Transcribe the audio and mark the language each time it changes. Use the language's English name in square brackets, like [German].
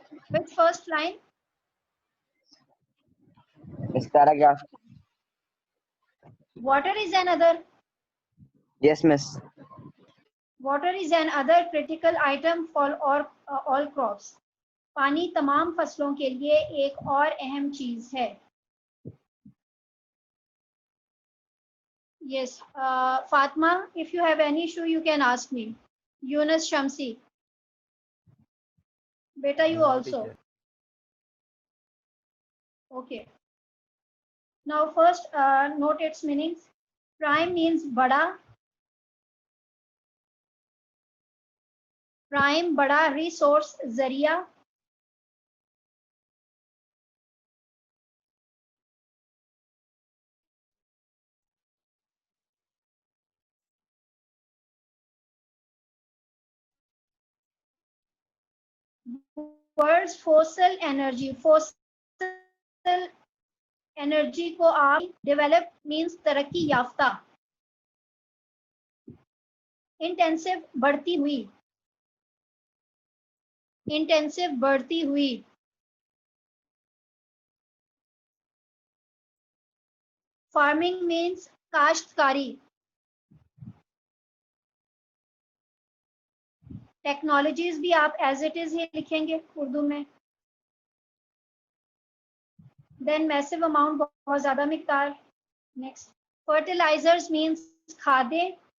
[English] Which first line? Miss paragraph. Water is another. Yes miss. Water is another critical item for all crops. [Urdu] پانی تمام فصلوں کے لیے ایک اور اہم چیز ہے. [English] Yes, Fatma, if you have any issue, you can ask me. Yunus Shamsi. Beta, you also. Okay. Now first note its meanings. Prime means [Urdu] bada. [English] Prime [Urdu] bada [English] resource [Urdu] zariya. [English] Words fossil energy. [Urdu] Fossil energy کو آپ [English] develop means [Urdu] ترقی یافتہ. Intensive بڑھتی ہوئی. Intensive بڑھتی ہوئی. [English] Farming means کاشتکاری. [Urdu] Technologies بھی آپ [English] as it is [Urdu] ہی لکھیں گے اردو میں. [English] then massive amount [Urdu] بہت زیادہ مقدار. [English] Next fertilisers means کھادیں.